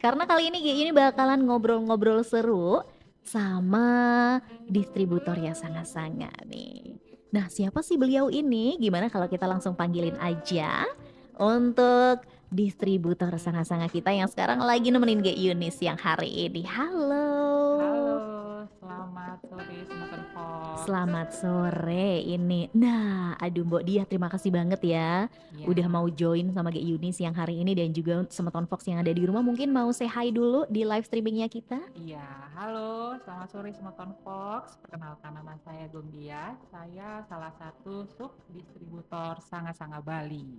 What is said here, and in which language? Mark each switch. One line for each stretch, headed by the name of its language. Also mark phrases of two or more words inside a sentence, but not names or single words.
Indonesian: Karena kali ini Ge Yuni bakalan ngobrol-ngobrol seru sama distributor yang sangat-sangat nih. Nah, siapa sih beliau ini? Gimana kalau kita langsung panggilin aja untuk distributor sangat-sangat kita yang sekarang lagi nemenin Ge Yuni siang hari ini. Halo. Halo, selamat sore Semeton Fox. Selamat sore ini. Nah, aduh Mbok Diah, terima kasih banget ya udah Ya, mau join sama Ge Yuni siang hari ini dan juga Semeton Fox yang ada di rumah mungkin mau
English: say hi
Indonesian: dulu di
English: live streamingnya
Indonesian: kita. iya. Halo, selamat sore Semeton Fox. Perkenalkan nama saya Gongdia. Saya salah satu sub distributor Sanga-Sanga Bali.